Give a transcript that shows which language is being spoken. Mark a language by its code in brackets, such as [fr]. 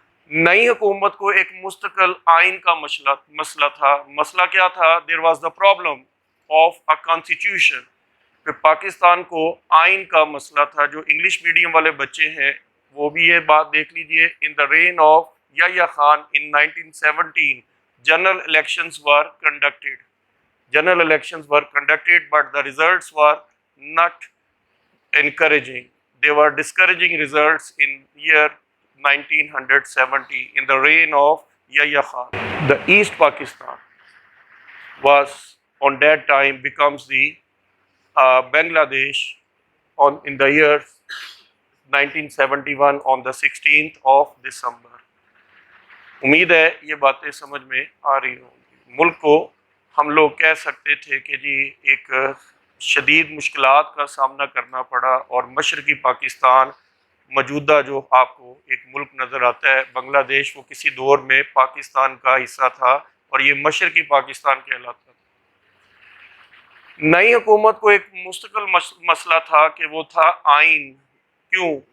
[ur] نئی حکومت کو ایک مستقل آئین کا مسئلہ تھا۔ مسئلہ کیا تھا؟ [en] There was the problem of a constitution. [ur] پھر پاکستان کو آئین کا مسئلہ تھا۔ جو انگلش میڈیم والے بچے ہیں وہ بھی یہ بات دیکھ لیجئے، [en] In the reign of Yahya Khan in 1917 general elections were conducted. General elections were conducted, but the results were not encouraging. They were discouraging results in year 1970 in the reign of Yahya Khan. The East Pakistan was on that time becomes the Bangladesh in the year 1971 on the 16th of December. [ur] امید ہے یہ باتیں سمجھ میں آ رہی ہوں گی۔ ملک کو ہم لوگ کہہ سکتے تھے کہ جی ایک شدید مشکلات کا سامنا کرنا پڑا، اور مشرقی پاکستان موجودہ جو آپ کو ایک ملک نظر آتا ہے بنگلہ دیش، وہ کسی دور میں پاکستان کا حصہ تھا اور یہ مشرقی پاکستان کہلاتا تھا۔ نئی حکومت کو ایک مستقل مسئلہ تھا کہ وہ تھا آئین۔ کیوں